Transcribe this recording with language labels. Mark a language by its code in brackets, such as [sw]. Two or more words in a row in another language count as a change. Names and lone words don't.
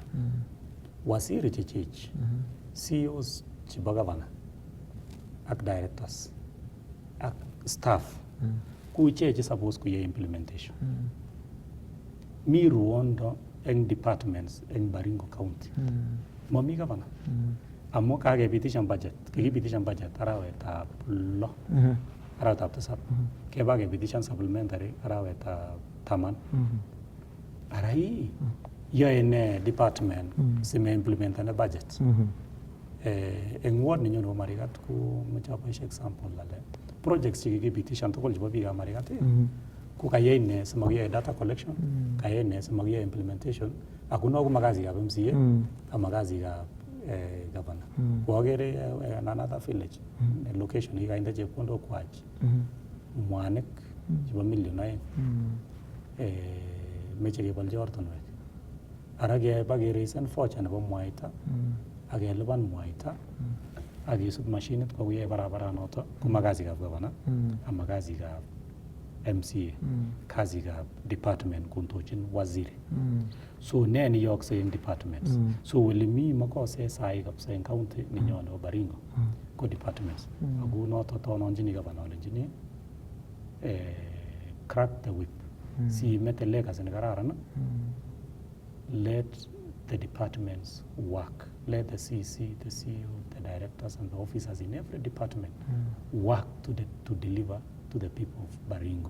[kln] Waziri chechich, CEOs chebo governor ak directors ak staff ku icheche suppose kuye implementation. Mi ruondo eng departments eng Baringo County. Mami governor. Amu kakepitishan budget. Kikipitishan budget arawetab 6. Arawetab 7. Keba kepitishan supplementary arawetab 10. Ara hii yoe ne department sime implementane budget. Eng ward ninyo nebo Marigat ko meche aboishe example lale. Projects chekikipitishan tugul chebo biikab Marigat ko kayai ne simakiyoe data collection, kayai ne simakiyoe implementation, akuno ko makazikab MCA ak makazikab governor. Kwagere [en] another village, [kln] location ikainde chepkondok kwach mwanik chebo million aeng meche kebolchi ortinwek. Ara keba kereisen voucher nebo mwaita ak kelipan mwaita ak kesub machinit kokuye barabaranoto ko makazikab governor ama kazikab MCA, kazikab department kundochin waziri. So ne niyokse eng departments. So wili mi makose sai kabisa eng county ninyo nebo Baringo ko departments. Ako noto tononjini governor olenjini [en] crack the whip. [kln] Si mete legacy ne kararan. [en] Let the departments work. Let the CC, the CEO, the directors and the officers in every department work to deliver to the people of Baringo.